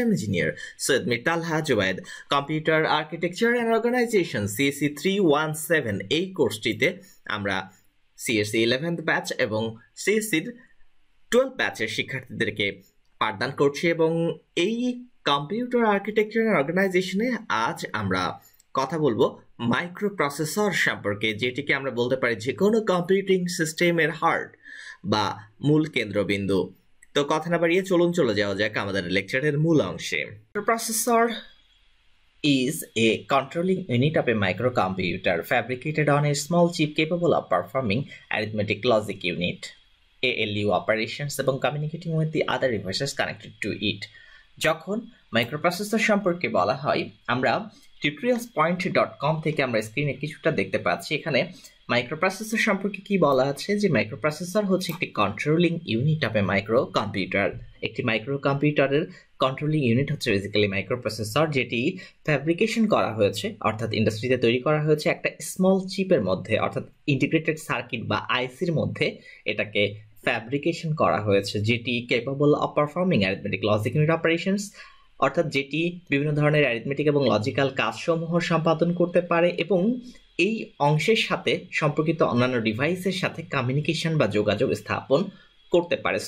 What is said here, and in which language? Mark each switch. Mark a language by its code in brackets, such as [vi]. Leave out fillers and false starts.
[bn] আমি engineer Syed Mir Talha Zubayed. Computer architecture and organisation CSC 317 এই কোর্সটিতে আমরা সিএসসি 11th ব্যাচ এবং সিএসসির 12th ব্যাচের শিক্ষার্থীদেরকে পাঠদান করছি এবং এই কম্পিউটার আর্কিটেকচার অ্যান্ড অর্গানাইজেশনে আজ আমরা কথা বলবো মাইক্রো প্রসেসর সম্পর্কে, যেটিকে আমরা বলতে পারি যে কোনো কম্পিউটিং সিস্টেমের হার্ট বা মূল কেন্দ্রবিন্দু। তো কথা না বাড়িয়ে চলে যাওয়া যাক আমাদের লেকচারের মূল অংশে। [en] Processor is a controlling unit of a microcomputer fabricated on a small chip capable of performing arithmetic logic unit, ALU operations এবং communicating with the other devices connected to it. [bn] যখন মাইক্রোপ্রসেসর সম্পর্কে বলা হয়, আমরা tutorialspoint.com থেকে আমরা স্ক্রিনে কিছুটা দেখতে পাচ্ছি। এখানে মাইক্রোপ্রসেসর সম্পর্কে কি বলা আছে যে মাইক্রোপ্রসেসর হচ্ছে একটি controlling unit of A micro computer. একটি মাইক্রো কম্পিউটারের কন্ট্রোলিং ইউনিট হচ্ছে বেসিক্যালি মাইক্রোপ্রসেসর, যেটি ফ্যাব্রিকেশন করা হয়েছে অর্থাৎ ইন্ডাস্ট্রিতে তৈরি করা হয়েছে একটা স্মল চিপের মধ্যে অর্থাৎ ইন্টিগ্রেটেড সার্কিট বা আইসির মধ্যে এটাকে ফ্যাব্রিকেশন করা হয়েছে, যেটি capable of performing arithmetic logic unit operations, অর্থাৎ যেটি বিভিন্ন ধরনের অ্যারিথমেটিক এবং লজিক্যাল কাজসমূহ সম্পাদন করতে পারে এবং এই অংশের সাথে সম্পর্কিত অন্যান্য ডিভাইসের সাথে কমিউনিকেশন বা যোগাযোগ স্থাপন করতে পারে।